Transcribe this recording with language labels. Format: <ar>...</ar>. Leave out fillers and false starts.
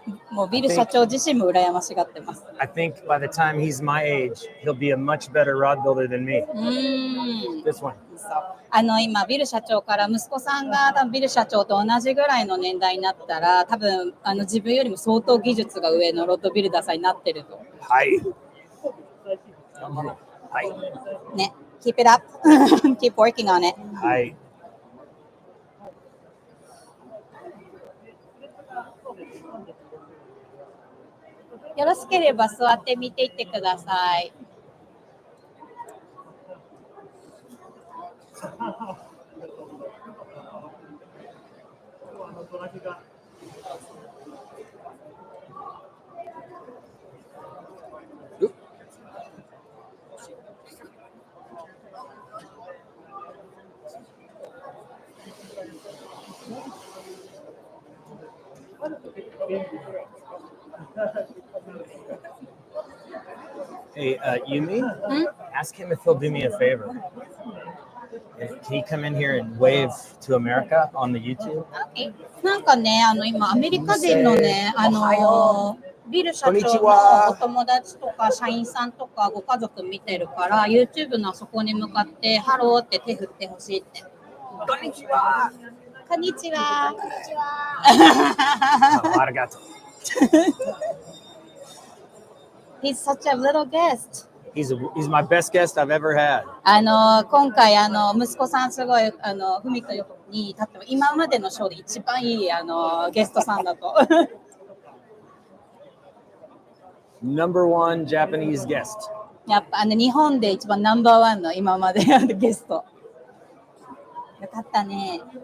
<ja>もうビル社長自身も羨ましがってます。</ja> <en>I think by the time he's my age, he'll be a much better rod builder than me. This one.</en> <ja>今ビル社長から息子さんが多分ビル社長と同じぐらいの年代になったら多分自分よりも相当技術が上のロッドビルダーさんになってると。はい。はい。</ja> <en>ね、keep it up, keep working on it.</en> <ja>はい。よろしければ座ってみていってください。</ja> <en>Hey, Yumi, ask him if he'll do me a favor. Can he come in here and wave to America on the YouTube?</en> <ja>なんかね、今アメリカ人のね、ビル社長のお友達とか社員さんとかご家族見てるから、YouTube のそこに向かってハローって手振ってほしいって。こんにちは。こんにちは。こんにちは。ありがとう。</ja> <en>He's such a little guest. He's my best guest I've ever had.</en> <ja>今回息子さんすごいふみとに至っても今までのショーで一番いいゲストさんだと。</ja> <en>Number one Japanese guest.</en> <ja>やっぱ日本で一番ナンバーワンの今までゲスト。よかったね。</ja>